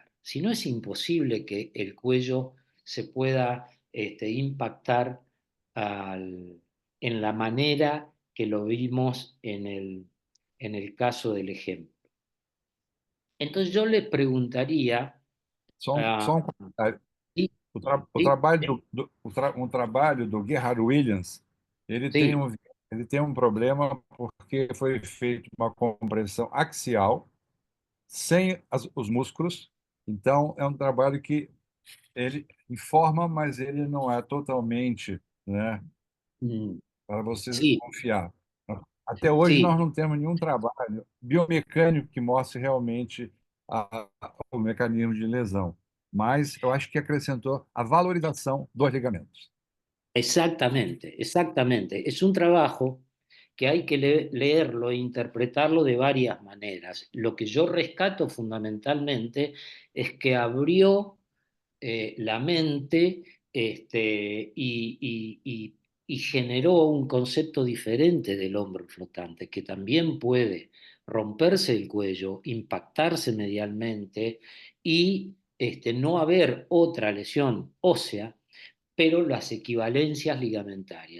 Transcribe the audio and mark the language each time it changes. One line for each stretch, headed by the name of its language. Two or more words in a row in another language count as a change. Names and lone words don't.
Spanish: Si no, es imposible que el cuello se pueda impactar en la manera que lo vimos en el caso del ejemplo. Entonces yo le preguntaría,
Portuguese: Só um comentário.
Spanish: sí,
Portuguese: O
Spanish: sí,
Portuguese: trabalho um trabalho do Gerhard Williams,
Spanish: sí,
Portuguese: ele tem um problema porque foi feita uma compressão axial sem os músculos. Então, é um trabalho que ele informa, mas ele não é totalmente, né, mm, para você
Spanish: sí,
Portuguese: confiar. Até hoje,
Spanish: sí.
Portuguese: nós não temos nenhum trabalho biomecânico que mostre realmente o mecanismo de lesão. Mas eu acho que acrescentou a valorização dos ligamentos.
Spanish: Exactamente, exactamente. Es un trabajo que hay que leerlo e interpretarlo de varias maneras. Lo que yo rescato fundamentalmente es que abrió la mente, y generó un concepto diferente del hombro flotante, que también puede romperse el cuello, impactarse medialmente y no haber otra lesión ósea, pero las equivalencias ligamentarias.